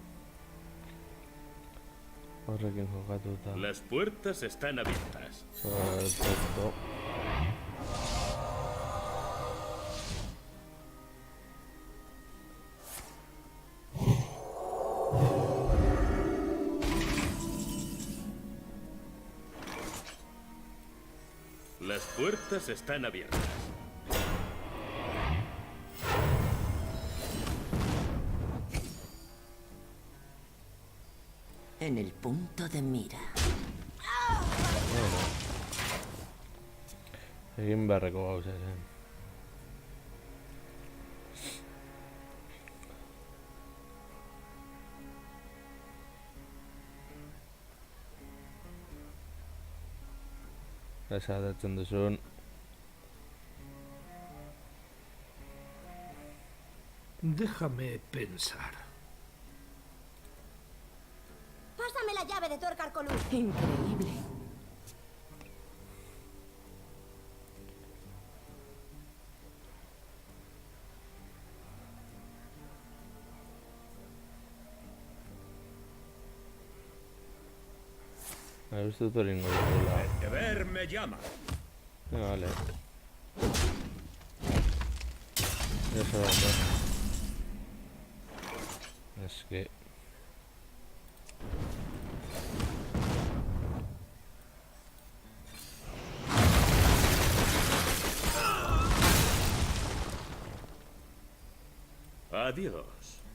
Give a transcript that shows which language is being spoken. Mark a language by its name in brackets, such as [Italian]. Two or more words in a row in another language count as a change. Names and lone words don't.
[Basque] Horrekin jokatuta. [Spanish] Las puertas están abiertas. Perfecto. Las puertas están abiertas. En el punto de mira. [Basque] Egin beharreko gauza zen. Esadatzen duzun. [Spanish] Déjame pensar. Pásame la llave de tuerca Arcolú. Increíble. [Basque] Uste dut hori ingo dugula. [Spanish] El deber me llama. Vale. Eso da. Es que... Adiós.